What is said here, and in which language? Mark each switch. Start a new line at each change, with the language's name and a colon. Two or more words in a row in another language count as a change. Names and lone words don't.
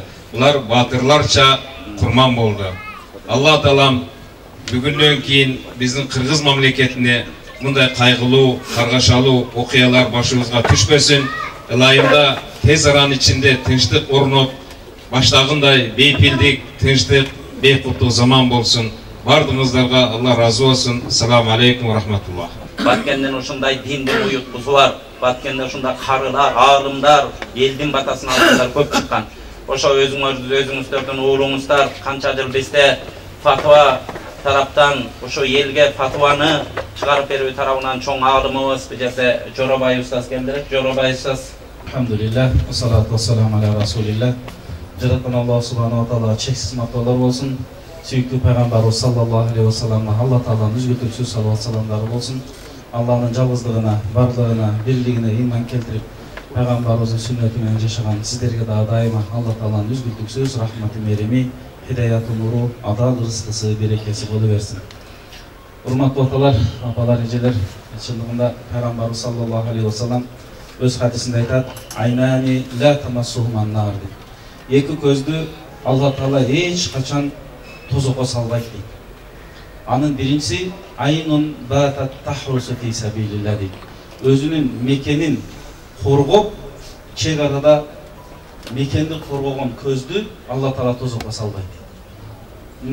Kyrgyz: Булар батырларча курман болду. Алла Таалам бүгүндөн кийин биздин Кыргыз мамлекетине мындай кайгылуу, каргашалуу окуялар башыбызга түшпөсүн. Ылайымда тез аранын ичинде тынчтык орноп, баштагындай бейпилдик, тынчтык, бейкуттук заман болсун. Бардыгыңыздарга Алла разы болсун.
Arabic: السلام عليكم ورحمة الله.
Kyrgyz: Баткенден ушундай диндин уюткусу бар. Баткенде ушундай карылар, аалымдар, элдин батасын алгандар көп чыккан. Ошо өзүңүздөрдүн уулуңуздар канча жыл бизде фатва тараптан ошо элге фатваны чыгарып берүү тарабынан чоң аалымыбыз бизде Жоробай устаз келдирет. Жоробай устаз.
Arabic: الحمد لله، والصلاة والسلام على رسول الله.
Kyrgyz: Жараткан Аллах
Arabic: سبحانه وتعالى
Kyrgyz: чексиз мактоолор болсун. Сүйүктүү пайгамбарыбыз
Arabic: صلى الله عليه وسلم
Kyrgyz: Алла тааланын үзгүлтүксүз салават саламдары болсун. Алланын жалгыздыгына, бардыгына, бирлигине ыйман келтирип, пайгамбарыбыздын сүннөтү менен жашаган сиздерге да дайыма Алла тааланын үзгүлтүксүз рахматы мереми, хидаяту нуру, адал рызкысы, берекеси боло берсин. Урматтуу аталар, апалар, эжелер, чындыгында пайгамбарыбыз
Arabic: صلى الله عليه وسلم
Kyrgyz: өз хадисинде айтат:
Arabic: "عينان لا تمسهما النار"
Kyrgyz: дейт. Эки көздү Алла таала эч качан тозокко салбайт дейт. Анын биринчиси
Arabic: عين باتت تحرس في سبيل الله дейт.
Kyrgyz: Өзүнүн мекенин коргоп, чек арада мекенди коргогон көздү Алла таала тозокко салбайт дейт.